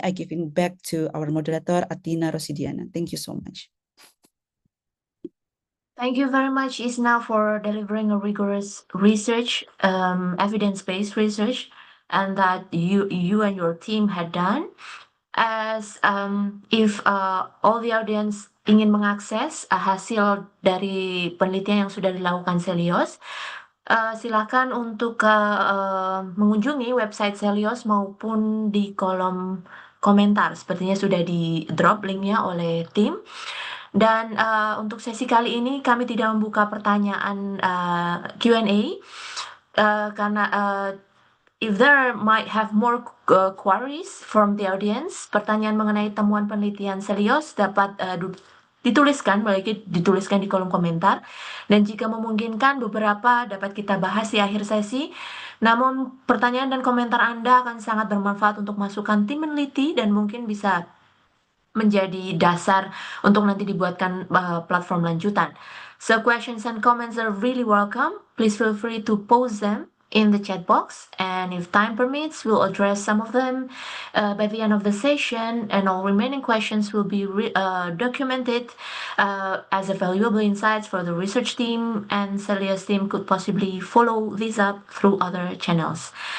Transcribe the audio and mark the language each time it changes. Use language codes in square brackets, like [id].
[en] I give it back to our moderator, Athina Rosidiana. Thank you so much. Thank you very much, Isna, for delivering a rigorous research, evidence-based research, and that you and your team had done. As if all the audience [id] ingin mengakses hasil dari penelitian yang sudah dilakukan Celios, silakan untuk mengunjungi website Celios maupun di kolom komentar. Sepertinya sudah di drop linknya oleh tim. Dan untuk sesi kali ini kami tidak membuka pertanyaan Q&A karena [en] if there might have more queries from the audience, [id] pertanyaan mengenai temuan penelitian Celios dapat dituliskan di kolom komentar, dan jika memungkinkan beberapa dapat kita bahas di akhir sesi. Namun pertanyaan dan komentar Anda akan sangat bermanfaat untuk masukan tim meneliti dan mungkin bisa menjadi dasar untuk nanti dibuatkan platform lanjutan. [en] So questions and comments are really welcome. Please feel free to post them in the chat box, and if time permits, we'll address some of them by the end of the session, and all remaining questions will be documented as a valuable insights for the research team, and Celia's team could possibly follow this up through other channels.